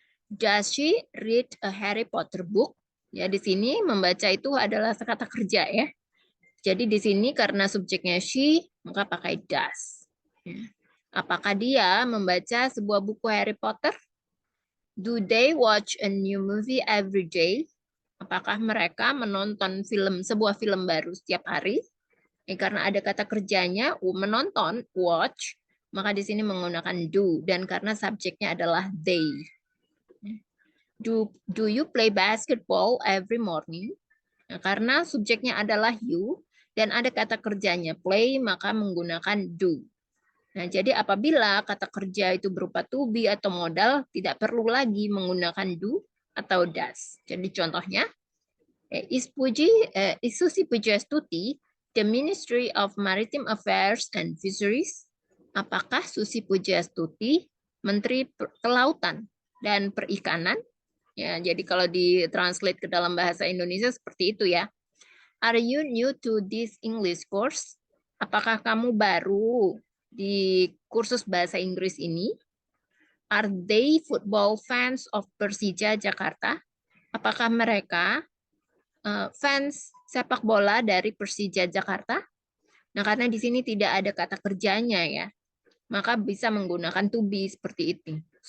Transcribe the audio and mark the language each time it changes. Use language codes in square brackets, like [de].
[en] Does she read a Harry Potter book? [id] Ya, di sini membaca itu adalah kata kerja ya. Jadi di sini karena subjeknya she, maka pakai does. Apakah dia membaca sebuah buku Harry Potter? [en] Do they watch a new movie every day? [id] Apakah mereka menonton sebuah film baru setiap hari? Karena ada kata kerjanya menonton, watch, maka di sini menggunakan do, dan karena subjeknya adalah they. [en] Do you play basketball every morning? [id] Nah, karena subjeknya adalah you dan ada kata kerjanya play, maka menggunakan do. Nah, jadi apabila kata kerja itu berupa to be atau modal, tidak perlu lagi menggunakan do atau does. Jadi contohnya, [en] is Susi Pujiastuti the Ministry of Maritime Affairs and Fisheries? [id] Apakah Susi Pujiastuti Menteri Kelautan dan Perikanan? Ya, jadi kalau ditranslate ke dalam bahasa Indonesia seperti itu ya. [en] Are you new to this English course? [id] Apakah kamu baru di kursus bahasa Inggris ini? [en] Are they football fans of Persija Jakarta? [id] Apakah mereka fans sepak bola dari Persija Jakarta? Nah, karena di sini tidak ada kata kerjanya ya, maka bisa menggunakan to be seperti itu.